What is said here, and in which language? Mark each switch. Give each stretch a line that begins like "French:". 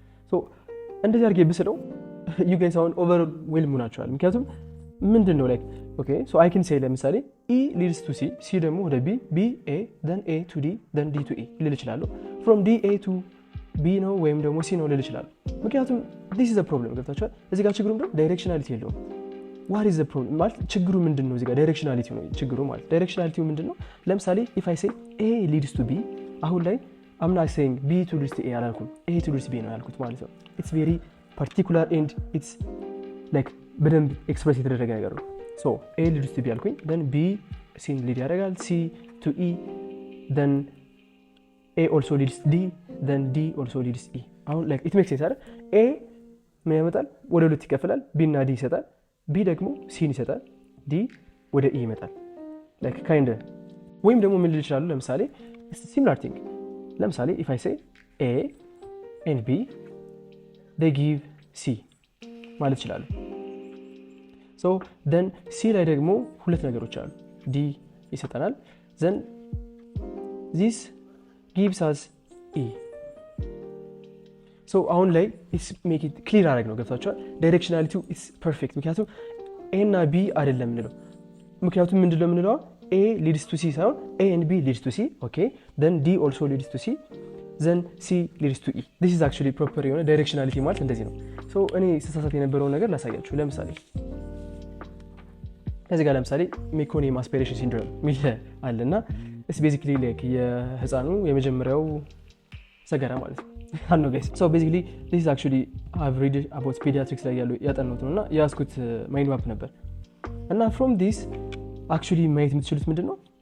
Amharic: so እንደዚህ አድርጌ ብስለው you guys አሁን overwhelm ናቸዋል። ምክንያቱም ምንድን ነው
English: like okay so I can say
Amharic: ለምሳሌ
English: E leads to C,
Amharic: C ደግሞ ወደ B, B A, then A to D, then D to E ልል እችላለሁ። from D A to B ነው ወይም ደግሞ C ነው ልል እችላለሁ። ምክንያቱም
English: this is a problem
Amharic: ገብታችኋል። እዚህ ጋር ችግሩ ምንድነው? ዳይሬክሽናሊቲ የለውም።
English: what is the problem
Amharic: ማለት ችግሩ ምንድነው? እዚህ ጋር ዳይሬክሽናሊቲ ነው ችግሩ ማለት። ዳይሬክሽናሊቲው ምንድነው? ለምሳሌ
English: if I say A leads to B
Amharic: አሁን ላይ I'm not saying B to leads to A አላልኩም፣ A to leads to B ነው ያልኩት ማለት ነው።
English: it's very particular and it's like
Amharic: በደንብ ኤክስፕረስ የተደረገ ነገር ነው። so A leads to B አልኩኝ then B C ሊድ ያደርጋል C to E then A also leads D then D also leads E አሁን
English: like it makes sense
Amharic: አይደል? A ምን ያመጣል? ወደ ሁለት ይከፈላል። B እና D ይሰጣል። B ደግሞ C ይሰጣል። D ወደ E ይመጣል። like kind of ወይም ደግሞ ምን ልል ይችላል? ለምሳሌ similar thing ለምሳሌ
English: if I say A and B they give C
Amharic: ማለት ይችላል። so then C ላይ ደግሞ ሁለት ነገሮች አሉ። D ይሰጠናል
English: then this gives us E.
Amharic: so አሁን ላይ it's make it clear አደረግ ነው ገብታችኋል። ዳይሬክሽናሊቲው is perfect ምክንያቱም A እና B አይደለም የምንለው ምክንያቱም ምንድነው የምንለው A leads to C ሳይሆን
English: A and B leads to C okay then D also leads to C then C leads to E.
Amharic: this is actually proper የሆነ ዳይሬክሽናሊቲ ማለት እንደዚህ ነው። so እኔ ስሳሳት የነበረውን ነገር ላሳያችሁ። ለምሳሌ እዚህ ጋር ለምሳሌ ሜኮኒየም አስፒሬሽን ሲንድሮም ሚል አለና it's basically like የህፃኑ የመጀመሪያው ሰገራ ማለት ነው።
English: I know guys so basically this is actually I've read about pediatrics
Amharic: ላይ ያለው ያጠኑት ነውና ያስኩት ማይንድ ማፕ ነበር እና from this actually ማየት የምትችሉት ምንድነው